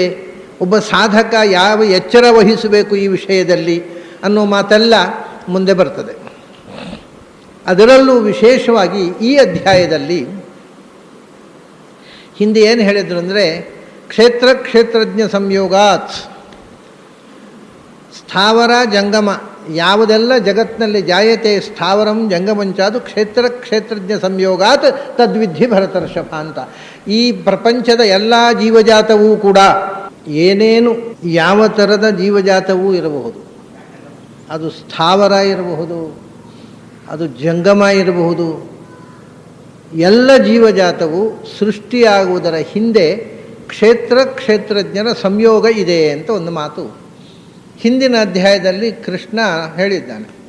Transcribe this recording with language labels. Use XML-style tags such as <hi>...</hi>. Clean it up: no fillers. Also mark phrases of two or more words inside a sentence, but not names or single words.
<kn>ಒಬ್ಬ ಸಾಧಕ ಯಾವ ಎಚ್ಚರ ವಹಿಸಬೇಕು ಈ ವಿಷಯದಲ್ಲಿ ಅನ್ನೋ ಮಾತೆಲ್ಲ ಮುಂದೆ ಬರ್ತದೆ. ಅದರಲ್ಲೂ ವಿಶೇಷವಾಗಿ ಈ ಅಧ್ಯಾಯದಲ್ಲಿ ಹಿಂದೆ ಏನು ಹೇಳಿದ್ರು ಅಂದರೆ,</kn> <sa>ಕ್ಷೇತ್ರಜ್ಞ ಸಂಯೋಗಾತ್</sa> <kn>ಸ್ಥಾವರ ಜಂಗಮ ಯಾವುದೆಲ್ಲ ಜಗತ್ತಿನಲ್ಲಿ</kn> <sa>ಜಾಯತೆ ಸ್ಥಾವರಂ ಜಂಗಮಂಚಾದು ಕ್ಷೇತ್ರಜ್ಞ ಸಂಯೋಗಾತ್ ತದ್ವಿಧಿ ಭರತರ್ಷಭ</sa> <kn>ಅಂತ. ಈ ಪ್ರಪಂಚದ ಎಲ್ಲ ಜೀವಜಾತವೂ ಕೂಡ ಏನೇನು ಯಾವ ಥರದ ಜೀವಜಾತವೂ ಇರಬಹುದು. ಅದು ಸ್ಥಾವರ ಇರಬಹುದು, ಅದು ಜಂಗಮ ಇರಬಹುದು. ಎಲ್ಲ ಜೀವಜಾತವು ಸೃಷ್ಟಿಯಾಗುವುದರ ಹಿಂದೆ ಕ್ಷೇತ್ರಜ್ಞರ ಸಂಯೋಗ ಇದೆ ಅಂತ ಒಂದು ಮಾತು ಹಿಂದಿನ ಅಧ್ಯಾಯದಲ್ಲಿ ಕೃಷ್ಣ ಹೇಳಿದ್ದಾನೆ.</kn>